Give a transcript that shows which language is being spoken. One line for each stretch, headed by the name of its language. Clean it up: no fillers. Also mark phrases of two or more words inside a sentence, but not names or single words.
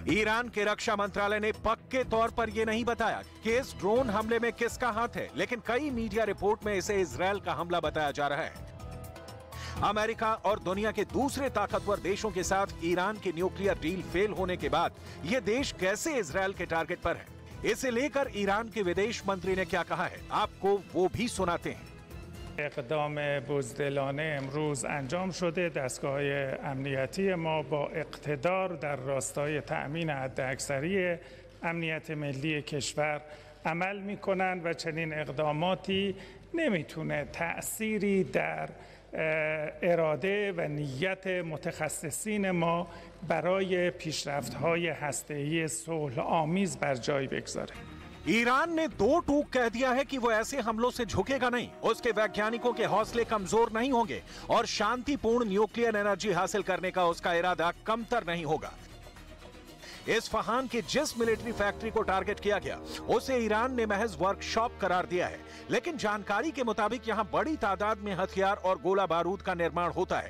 Hindi: ईरान के रक्षा मंत्रालय ने पक्के तौर पर यह नहीं बताया कि इस ड्रोन हमले में किसका हाथ है, लेकिन कई
English: media report
Hindi: में इसे इजरायल का हमला बताया जा रहा है। अमेरिका और दुनिया के दूसरे ताकतवर देशों के साथ ईरान की
English: nuclear deal
Hindi: फेल होने के बाद यह देश कैसे इजरायल के टारगेट पर है, इसे लेकर ईरान के विदेश मंत्री ने क्या कहा है, आपको वो भी सुनाते हैं।
Persian: اقدام بزدلانه امروز انجام شده. دستگاه امنیتی ما با اقتدار در راستای تأمین حداکثری امنیت ملی کشور عمل می‌کنند و چنین اقداماتی نمیتونه تأثیری در اراده و نیت متخصصین ما برای پیشرفت‌های هسته‌ای صلح‌آمیز بر جای بگذاره.
Hindi: ईरान ने दो टूक कह दिया है कि वो ऐसे हमलों से झुकेगा नहीं, उसके वैज्ञानिकों के हौसले कमजोर नहीं होंगे और शांतिपूर्ण
English: nuclear energy
Hindi: हासिल करने का उसका इरादा कमतर नहीं होगा। इस्फहान की जिस
English: military factory
Hindi: को टारगेट किया गया उसे ईरान ने महज वर्कशॉप करार दिया है, लेकिन जानकारी के मुताबिक यहां बड़ी तादाद में हथियार और गोला बारूद का निर्माण होता है।